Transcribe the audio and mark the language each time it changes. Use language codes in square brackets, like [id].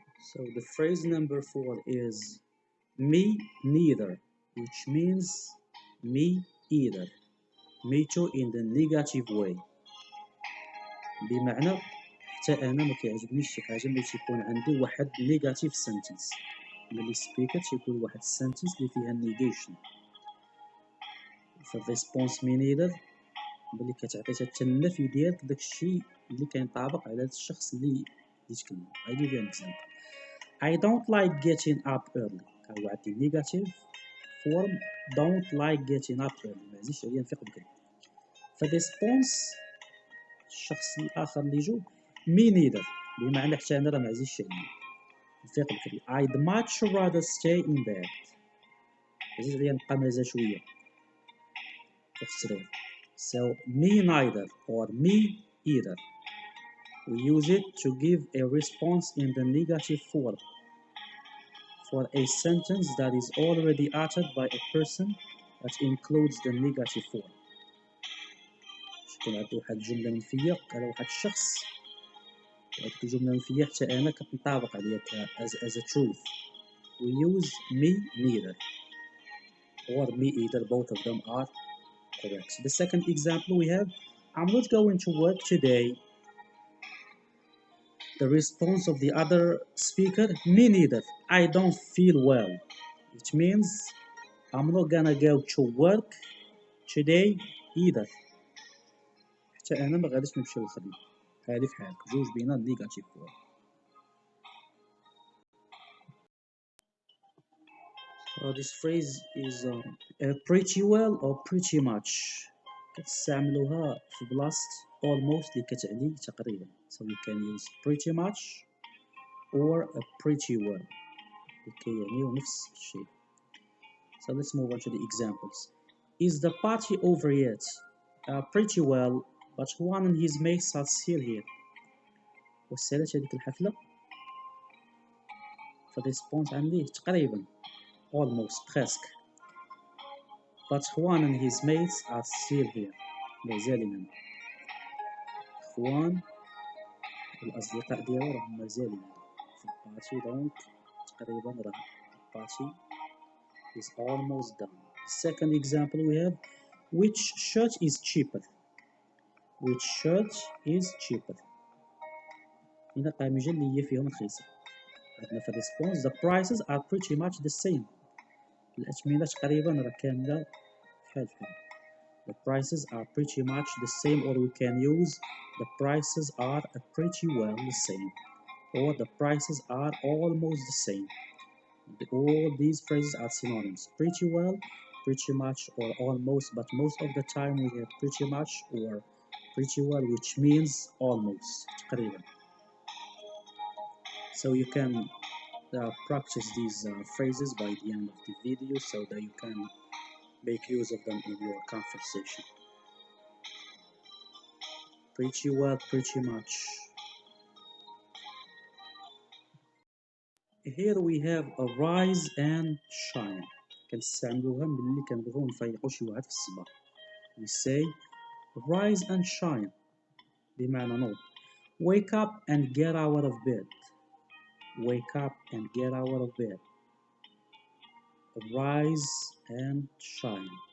[en] So the phrase number 4 is me neither, which means me either. Me too in the negative way. [ar] بمعنى حتى انا ما كيعجبنيش شي حاجه ملي تيكون عندي واحد نيجاتيف سنتنس، ملي سبيكر تيكون واحد السنتنس اللي فيها نيجيشن. فالريسبونس مي نيذر ملي كتعطي حتى النفي ديالك داكشي اللي كينطابق على هذا الشخص اللي يتكلم. [en] I give you an example. I don't like getting up early. [ar] هو عندي نيجاتيف فورم [en] don't like getting up early، [ar] ما عزيزش عليا نفيق بكري. فالريسبونس الشخص الاخر اللي جو مي نيذر، بمعنى حتى انا راه ما عزيزش عليا نفيق بكري. [en] I'd much rather stay in bed. [ar] عزيز عليا نبقى مازال شويه في السرير. [en] So me neither or me either. We use it to give a response in the negative form for a sentence that is already uttered by a person that includes the negative form. [ar] شكون عندي واحد الجملة منفية على واحد الشخص، وهاديك الجملة المنفية حتى أنا كتنطابق عليا [en] as a truth. We use me neither or me either, both of them are correct. The second example we have, I'm not going to work today. The response of the other speaker, me neither, I don't feel well. It means I'm not gonna go to work today either. [ar] حتى أنا ما غاديش نمشي للخدمة. هذه في حالك جوج بين النيجاتيف فورم. [en] This phrase is pretty well or pretty much. [ar] كتستعملوها في بلاصة almost اللي كتعني تقريبا. [en] So you can use pretty much or pretty well. [ar] كيعنيو نفس الشيء. [en] So let's move on to the examples. Is the party over yet? Pretty well, but Juan and his mates are still here. [ar] وصلت هذيك الحفلة؟ فالريسبونس عندي تقريبا almost presque. [en] But Juan and his mates are still here. [ar] مازالين هنا. Juan والأصدقاء ديالو راهم مازالين في البارتي، دونك تقريبا راه البارتي [en] is almost done. The second example we have, which shirt is cheaper? Which shirt is cheaper? [ar] هنا قامجة اللي هي فيهم رخيصة. عندنا في الريسبونس [en] the prices are pretty much the same. [ar] الأثمنة تقريبا راه كاملة بحال بحال. [en] The prices are pretty much the same, or we can use the prices are pretty well the same, or the prices are almost the same. All these phrases are synonyms. Pretty well, pretty much, or almost, but most of the time we have pretty much or pretty well, which means almost, تقريبا. So you can practice these phrases by the end of the video so that you can make use of them in your conversation. Pretty well, pretty much. Here we have a rise and shine. [ar] كنستعملوها ملي كنبغيو نفيقو شي واحد في الصباح. [en] We say rise and shine [ar] بمعنى نوض. [en] Wake up and get out of bed. Wake up and get out of bed. Rise and shine.